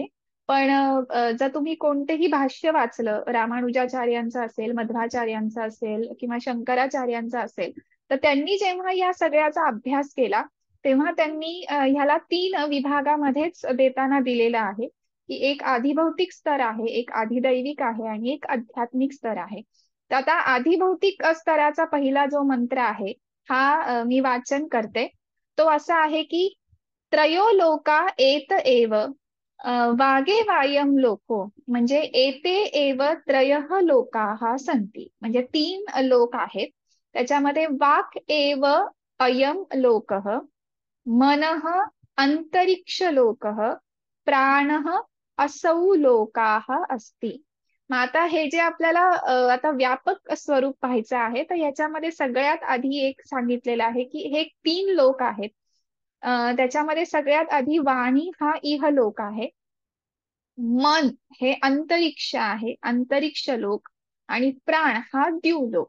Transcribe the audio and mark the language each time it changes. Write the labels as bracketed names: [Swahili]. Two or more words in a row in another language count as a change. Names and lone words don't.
[Marathi] पण जर तुम्ही कोणतेही भाष्य वाचलं, रामानुजाचार्यांचं असेल, मध्वाचार्यांचं असेल किंवा शंकराचार्यांचं असेल, तर त्यांनी जेव्हा या सगळ्याचा अभ्यास केला तेव्हा त्यांनी ह्याला तीन विभागामध्येच देताना दिलेलं आहे की एक आधिभौतिक स्तर आहे, एक आधिदैविक आहे आणि एक आध्यात्मिक स्तर आहे. तर आता आधिभौतिक स्तराचा पहिला जो मंत्र आहे हा मी वाचन करते. तो असा आहे की [Sanskrit] त्रयो लोका एत एव वागे वायम लोको, म्हणजे एते एव त्रयः लोकाः संती, [Marathi] म्हणजे तीन लोक आहेत. [Sanskrit] त्याच्यामध्ये वाक् एव अयम लोकः, मनः अंतरिक्ष लोकः, प्राणः असौ लोकाः अस्ति. [Marathi] मग आता हे जे आपल्याला आता व्यापक स्वरूप पाहायचं आहे तर याच्यामध्ये सगळ्यात आधी एक सांगितलेलं आहे की हे तीन लोक आहेत. त्याच्यामध्ये सगळ्यात आधी वाणी हा इहलोक आहे. मन हे अंतरिक्ष आहे, अंतरिक्ष लोक, आणि प्राण हा द्युलोक.